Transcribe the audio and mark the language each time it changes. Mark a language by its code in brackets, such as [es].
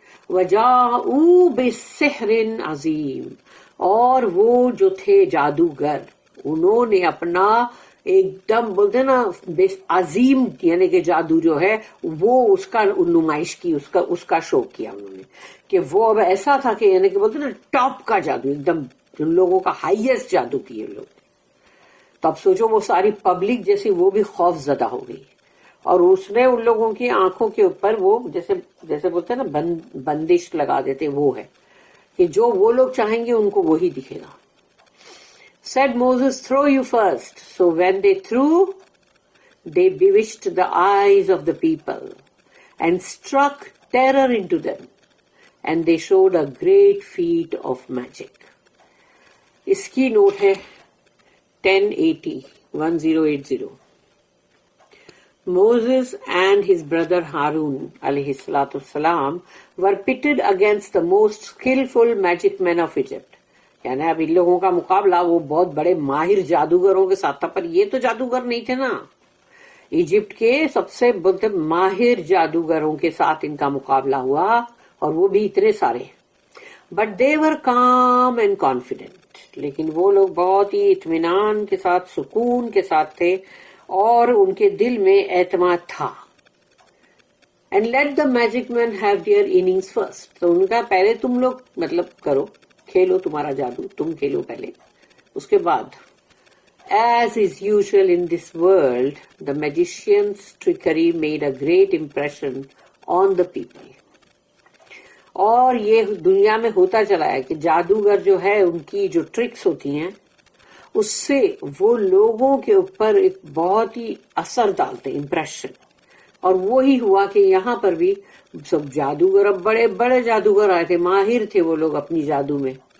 [ar] وجاءوا بسحر عظیم، [ur] اور وہ جو تھے جادوگر انہوں نے اپنا ایک دم بولتے نا عظیم یعنی کہ جادو جو ہے وہ اس کا نمائش کی، اس کا شو کیا انہوں نے، کہ وہ اب ایسا تھا کہ یعنی کہ بولتے نا ٹاپ کا جادو، ایک دم ان لوگوں کا ہائیسٹ جادو کیے لوگ. تو اب سوچو وہ ساری پبلک جیسی وہ بھی خوف زدہ ہو گئی، اور اس نے ان لوگوں کی آنکھوں کے اوپر وہ جیسے بولتے ہیں نا بندش لگا دیتے، وہ ہے کہ جو وہ لوگ چاہیں گے ان کو وہی دکھے گا. [en] Said Moses, throw you first. So when they threw, they bewitched the eyes of the people and struck terror into them, and they showed a great feat of magic. [ur] اس کی نوٹ ہے 1080. [en] Moses and his brother Harun alayhi salatu wasalam were pitted against the most skillful magic men of Egypt. [ur] یعنی اب ان لوگوں کا مقابلہ وہ بہت بڑے ماہر جادوگروں کے ساتھ تھا، پر یہ تو جادوگر نہیں تھے نا، ایجپٹ کے سب سے بولتے ماہر جادوگروں کے ساتھ ان کا مقابلہ ہوا، اور وہ بھی اتنے سارے. [en] but they were calm and confident, [ur] لیکن وہ لوگ بہت ہی اطمینان کے ساتھ، سکون کے ساتھ تھے، اور ان کے دل میں اعتماد تھا. [en] and let the magic man have their innings first, [ur] تو ان کا پہلے تم لوگ مطلب کرو، کھیلو تمہارا جادو، تم کھیلو پہلے، اس کے بعد. [en] As is usual in this world, the magician's trickery made a great impression on the people. [ur] اور یہ دنیا میں ہوتا چلا ہے کہ جادوگر جو ہے ان کی جو ٹرکس ہوتی ہیں اس سے وہ لوگوں کے اوپر ایک بہت ہی اثر ڈالتے، امپریشن. اور وہی ہوا کہ یہاں پر بھی سب جادوگر، اب بڑے بڑے جادوگر آئے تھے، ماہر تھے وہ لوگ اپنی جادو میں.